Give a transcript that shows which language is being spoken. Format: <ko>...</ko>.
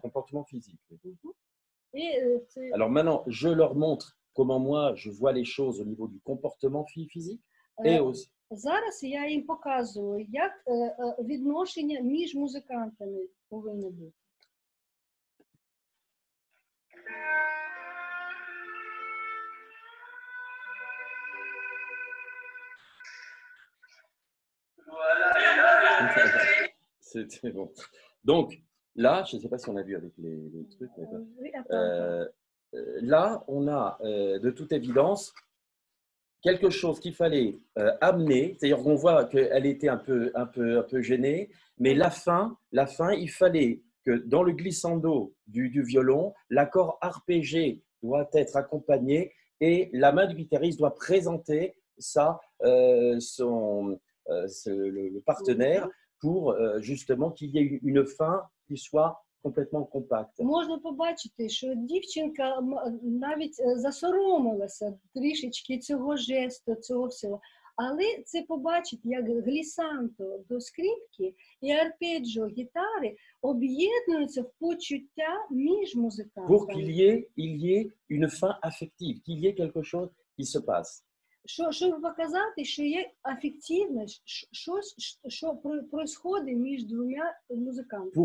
<fr>Comportement physique.</fr> <uk>це...</uk> <fr>Alors maintenant, je leur montre comment moi je vois les choses au niveau du comportement physique et aussi.</fr> <uk>Зараз я їм показую, як відношення між музикантами повинно бути.</uk> <fr>C'était bon. Donc là, je ne sais pas si on a vu avec les trucs, mais là, on a de toute évidence quelque chose qu'il fallait amener, c'est-à-dire qu'on voit qu'elle était un peu gênée, mais la fin, il fallait que dans le glissando du violon, l'accord arpégé doit être accompagné et la main du guitariste doit présenter ça, le partenaire pour justement qu'il y ait une fin qui soit complètement compacte.</fr> <uk>Можна побачити, що дівчинка навіть засоромилася трішечки цього жесту, цього всього. Але це побачить, як глісанто до скрипки і арпеджіо гітари об'єднуються в почуття між музикантами.</uk> <fr>Pour qu'il y ait une fin affective, qu'il y ait quelque chose qui se passe.</fr> <uk>Щоб показати, що є афективне, щось, що происходить між двома музикантами.</uk>